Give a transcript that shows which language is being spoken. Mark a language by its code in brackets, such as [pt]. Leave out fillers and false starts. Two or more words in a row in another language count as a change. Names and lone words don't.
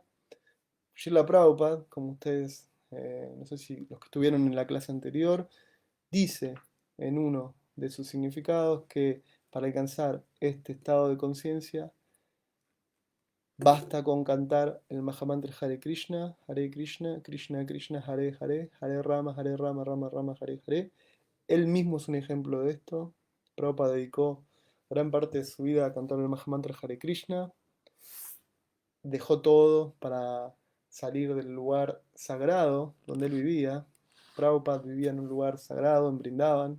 [es] Srila Prabhupada, como ustedes, no sé si los que estuvieron en la clase anterior, dice en uno de sus significados que para alcanzar este estado de conciencia basta con cantar el Mahamantra [sa] हरे कृष्ण कृष्ण कृष्ण हरे हरे हरे राम राम राम हरे हरे. [es] Él mismo es un ejemplo de esto. Prabhupada dedicó gran parte de su vida a cantar el Mahamantra Hare Krishna. Dejó todo para salir del lugar sagrado donde él vivía. Prabhupada vivía en un lugar sagrado, en Brindavan.